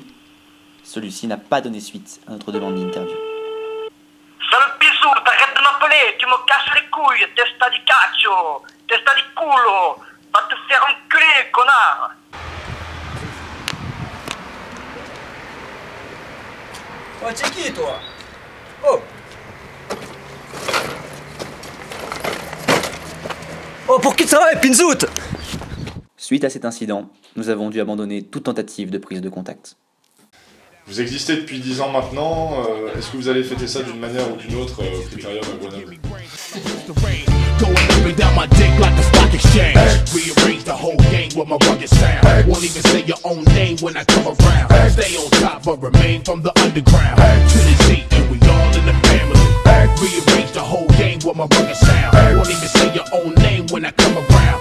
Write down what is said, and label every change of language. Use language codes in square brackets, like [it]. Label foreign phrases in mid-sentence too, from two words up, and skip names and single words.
[fr] Celui-ci n'a pas donné suite à notre demande d'interview. Sale pisou, t'arrêtes de m'appeler, tu me casses les couilles, [it] testa di caccio, testa di culo, [fr] va te faire enculer, connard. Oh, t'es qui, toi? Oh! Oh, pour qui ça va, Pinzout? Suite à cet incident, nous avons dû abandonner toute tentative de prise de contact. Vous existez depuis 10 ans maintenant. Est-ce que vous allez fêter ça d'une manière ou d'une autre au Critérium à Grenoble? [en] Going up and down my dick like the stock exchange. Rearrange the whole game with my rugged sound. Won't even say your own name when I come around. Stay on top but remain from the underground. To the Z and we all in the family. Rearrange the whole game with my rugged sound. Won't even say your own name when I come around.